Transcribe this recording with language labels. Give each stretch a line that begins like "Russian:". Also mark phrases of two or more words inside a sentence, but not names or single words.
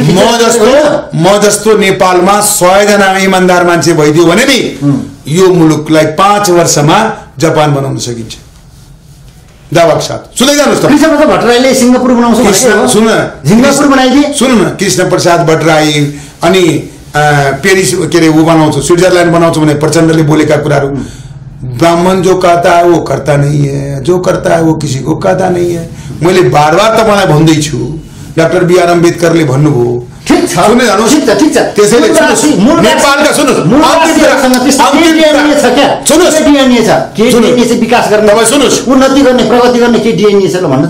Nepali: म जस्तो नेपालमा 100 जना इमानदार मान्छे भइदियो भने नि यो मुलुकलाई 5 वर्षमा जापान बनाउन सकिन्छ दावाको साथ। सुन्दै जानुहोस् त। कृष्णप्रसाद भट्टराईले सिङ्गापुर बनाउँछ भनेको सुन, सिङ्गापुर बनाइदिए। सुन्नु न, कृष्णप्रसाद भट्टराई अनि पेरिस के अरे वो बनाउँछ, स्विट्जरल्यान्ड बनाउँछ भने प्रचण्डले बोलेका कुराहरू,
Hindi: ब्राह्मण जो कहता है वो करता नहीं है, जो करता है वो किसी को कहता नहीं है।
Nepali: मैले बार बार तपाईँलाई भन्दैछु, डाक्टर BR अम्बेडकरले भन्नुभयो। ठीक छ, सुन्दै जानुहोस्, ठीक छ। त्यसैले नेपालका सुन्नुहोस्, विकास गर्ने, उन्नति गर्ने, प्रगति गर्ने के डिएनए छ ल भन्नु।